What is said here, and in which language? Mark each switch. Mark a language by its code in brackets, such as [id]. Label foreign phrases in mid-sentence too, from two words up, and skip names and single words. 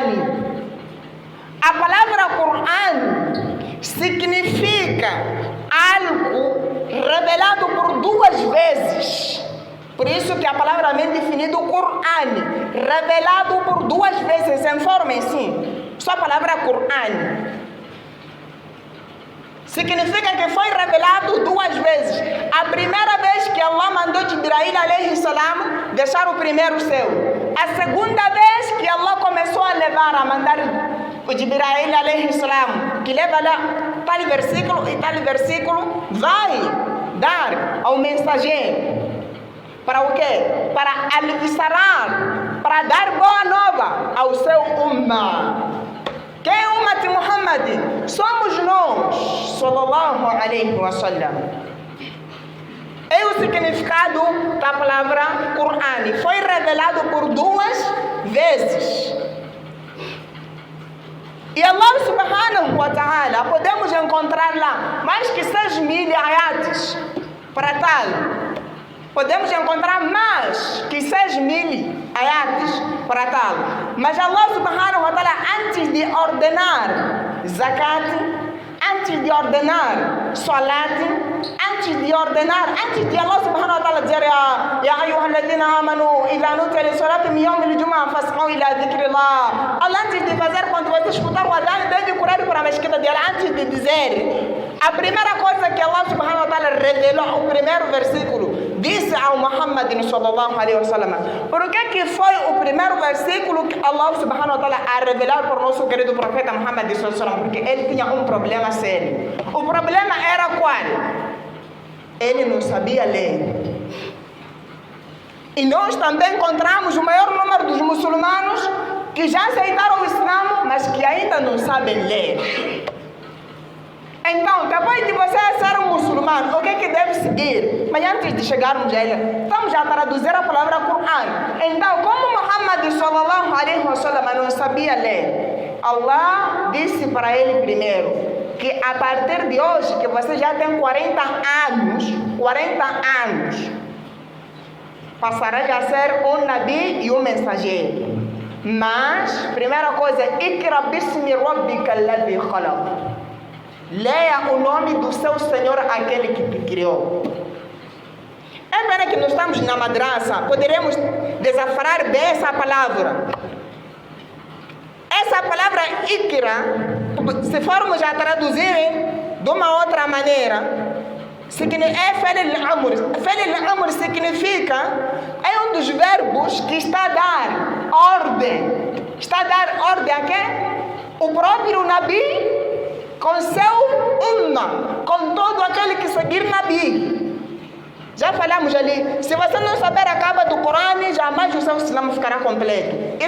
[pt] A palavra Corão significa algo revelado por 2 vezes. Por isso que a palavra é bem definida, o Corão, revelado por 2 vezes, informem-se. Só a palavra Corão significa que foi revelado 2 vezes. A primeira vez que Allah mandou Jibril [ar] عليه السلام [pt] deixar o primeiro céu. A segunda vez que Allah começou a levar, a mandar o Jibril [ar] عليه السلام, [pt] que leva lá tal versículo e tal versículo, vai dar ao mensageiro. Para o quê? Para alvissarar, para dar boa nova ao seu ummah. Quem é o ummah de Muhammad? Somos nós, [ar] صلى الله عليه وسلم. [pt] É o significado da palavra Corão. Foi revelado por 2 vezes. [ar] E الله سبحانه وتعالى, [pt] podemos encontrar lá mais que 6.000 ayates para tal. Podemos encontrar mais que 6.000 ayates para tal. [ar] Mas الله سبحانه وتعالى, [pt] antes de ordenar zakat, antes de ordenar salat, antes de [ar] الله سبحانه وتعالى [pt] dizer [ar] يا أيها الذين آمنوا إذا نودي للصلاة من يوم الجمعة فاسعوا إلى ذكر الله. [pt] Allah, antes de fazer, quando você escutar o adhan, deve correr para a mesquita dela. Antes de dizer, a primeira coisa que [ar] الله سبحانه وتعالى [pt] revelou, o primeiro versículo, disse ao Muhammad [ar] صلى الله عليه وسلم. [pt] Por que foi o primeiro versículo que [ar] الله سبحانه وتعالى [pt] a revelar para o nosso querido profeta Muhammad [ar] صلى الله عليه وسلم? [pt] Porque ele tinha um problema sério. O problema era qual? Ele não sabia ler. E nós também encontramos o maior número dos muçulmanos que já aceitaram o Islã, mas que ainda não sabem ler. Então, depois de você ser um muçulmano, o que é que deve seguir? Mas antes de chegarmos a ele, vamos já traduzir a palavra Corão. Então, como Muhammad [ar] صلى الله عليه وسلم [pt] não sabia ler, Allah disse para ele primeiro que a partir de hoje, que você já tem 40 anos, passará a ser um nabi e um mensageiro. Mas, primeira coisa, [ar] اقرأ باسم ربك الذي خلق. [pt] Leia o nome do seu Senhor, aquele que te criou. É pena que nós estamos na madraça, poderemos desafrar bem essa palavra. Essa palavra Ikra se formos a traduzir de uma outra maneira, é [ar] فعل الأمر. فعل الأمر [pt] significa, é um dos verbos que está a dar ordem. Está a dar ordem a quem? O próprio Nabi com seu umma, com todo aquele que seguir Nabi. Já falamos ali, se você não saber a capa do Corão, jamais o seu Islã ficará completo.